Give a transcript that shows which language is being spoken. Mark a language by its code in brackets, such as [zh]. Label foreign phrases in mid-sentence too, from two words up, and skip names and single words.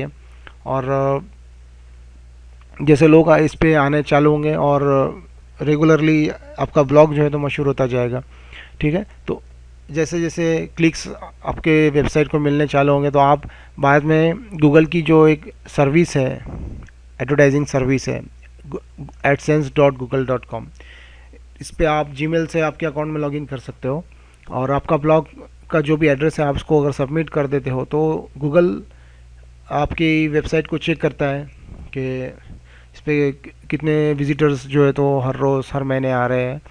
[hi] और जैसे लोग इस पे आने चालू होंगे और रेगुलरली आपका ब्लॉग जो है तो मशहूर होता जाएगा। ठीक है, तो जैसे जैसे क्लिक्स आपके वेबसाइट को मिलने चालू होंगे, तो आप बाद में गूगल की जो एक सर्विस है, [en] advertising service [hi] है, adsense.google.com, इस पे आप जीमेल से आपके अकाउंट में लॉगिन कर सकते हो। और आपका ब्लॉग का जो भी एड्रेस है आप उसको अगर सबमिट कर देते हो, तो गूगल आपकी वेबसाइट को चेक करता है कि इस पे कितने विजिटर्स जो है तो हर रोज़ हर महीने आ रहे हैं।